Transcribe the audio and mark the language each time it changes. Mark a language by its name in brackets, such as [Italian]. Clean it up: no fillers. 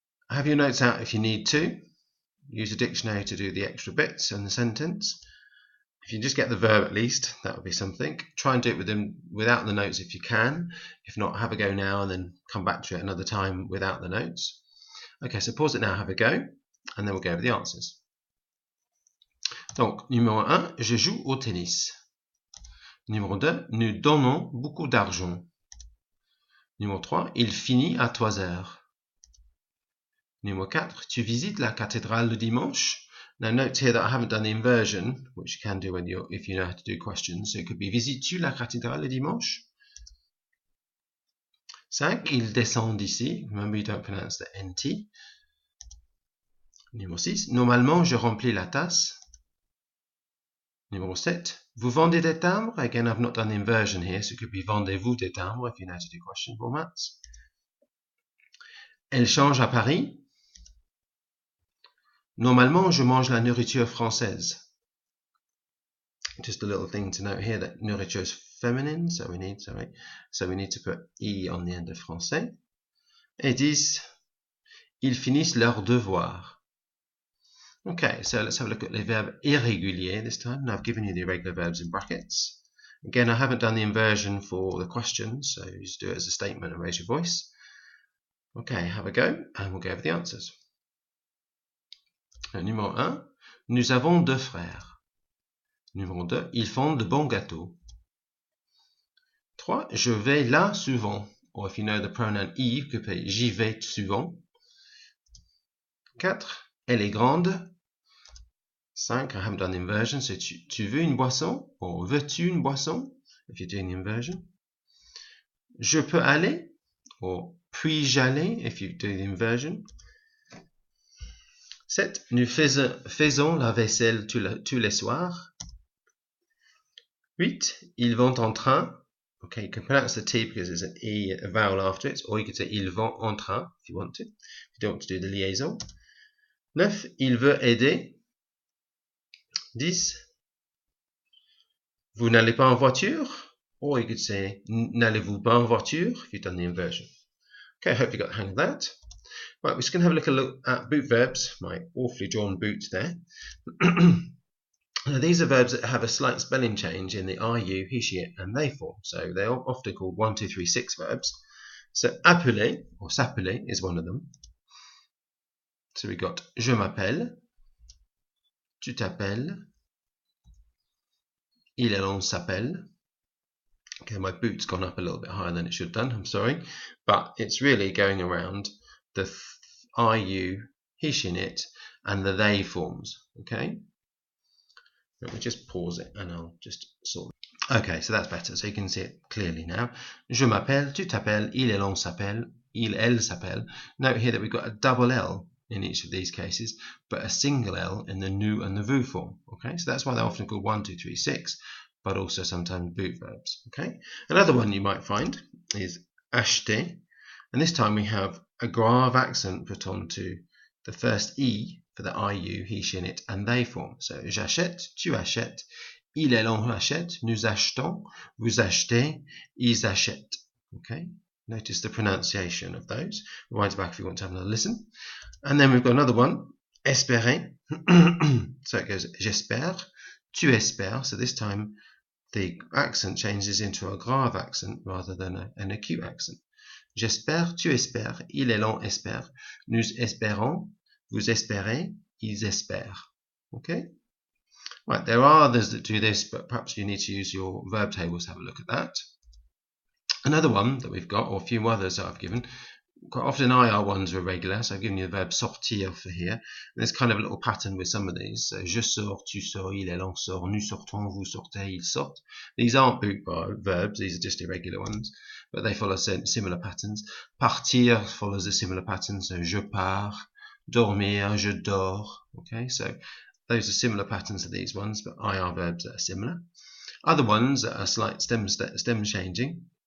[English] Have your notes out if you need to. Use a dictionary to do the extra bits in the sentence. If you just get the verb at least, that would be something. Try and do it without the notes if you can. If not, have a go now and then come back to it another time without the notes. Okay, so pause it now, have a go, and then we'll go over the answers. [French] Donc, numéro 1, je joue au tennis. Numéro 2, nous donnons beaucoup d'argent. Numéro 3, il finit à 3 heures. Numéro 4, tu visites la cathédrale le dimanche. [English] Now note here that I haven't done the inversion, which you can do if you know how to do questions. So it could be, [French] visites-tu la cathédrale le dimanche? 5. Il descend d'ici. [English] Remember, you don't pronounce the NT. [French] Numéro 6. Normalement, je remplis la tasse. Numéro 7. Vous vendez des timbres? [English] Again, I've not done the inversion here, so it could be [French] vendez-vous des timbres [English] if you know how to do question formats. [French] Elle change à Paris. Normalement, je mange la nourriture française. [English] Just a little thing to note here that nourriture is feminine, so we need to put I on the end of français. [French] Et 10, ils finissent leur devoir. [English] Okay, so let's have a look at [French] les verbes irréguliers [English] this time. Now I've given you the irregular verbs in brackets. Again, I haven't done the inversion for the questions, so you just do it as a statement and raise your voice. Okay, have a go, and we'll go over the answers. [French] Numéro 1, nous avons 2 frères. Numéro 2, ils font de bons gâteaux. [English] 3, [French] je vais là souvent. [English] Or if you know the pronoun I, you could say [French] j'y vais souvent. 4, elle est grande. 5, [English] I haven't done the inversion, so [French] tu veux une boisson? Or veux-tu une boisson? [English] If you're doing the inversion. [French] Je peux aller? [English] Or [French] puis-je aller? [English] If you do the inversion. [French] 7, nous faisons la vaisselle tous les soirs. 8, ils vont en train. [English] Okay, you can pronounce the T because there's an E, a vowel after it, or you could say [French] ils vont en train [English] if you want to. If you don't want to do the liaison. [French] 9, il veut aider. 10, vous n'allez pas en voiture, [English] or you could say [French] n'allez-vous pas en voiture [English] if you've done the inversion. Okay, I hope you got the hang of that. Right, we're just going to have a look at boot verbs. My awfully drawn boot there. Now, these are verbs that have a slight spelling change in the I, you, he, she, it, and they form. So they're often called 1, 2, 3, 6 verbs. So appeler or s'appeler is one of them. So we got [French] je m'appelle, tu t'appelles, il et l'on s'appelle. [English] Okay, my boot's gone up a little bit higher than it should have done, I'm sorry. But it's really going around the I, you, he, she, and it, and the they forms. Okay? Let me just pause it and I'll just sort it. Okay, so that's better, so you can see it clearly now. [French] Je m'appelle, tu t'appelles, il et l'on s'appelle, il, elle s'appelle. [English] Note here that we've got a double L in each of these cases, but a single L in the nous and the vous form. Okay, so that's why they're often called 1, 2, 3, 6, but also sometimes boot verbs. Okay, another one you might find is acheter, and this time we have a grave accent put onto the first E for the I, you, he, she, and it, and they form. [French] So, j'achète, tu achètes, il et l'on achète, nous achetons, vous achetez, ils achètent. [English] Okay? Notice the pronunciation of those. Rewind back if you want to have another listen. And then we've got another one, espérer. So it goes, [French] j'espère, tu espères. [English] So this time the accent changes into a grave accent rather than an acute accent. [French] J'espère, tu espères, il et l'on espère, nous espérons, vous espérez, ils espèrent. [English] Okay? Right, there are others that do this, but perhaps you need to use your verb tables to have a look at that. Another one that we've got, or a few others that I've given, quite often IR ones are irregular, so I've given you the verb sortir for here. And there's kind of a little pattern with some of these. [French] So, je sors, tu sors, il et l'on sort, nous sortons, vous sortez, ils sortent. [English] These aren't boot verbs, these are just irregular ones, but they follow similar patterns. Partir follows a similar pattern, so [French] je pars. [English] Dormir, [French] je dors. [English] Okay, so those are similar patterns to these ones, but IR verbs that are similar. Other ones that are slight stem changing.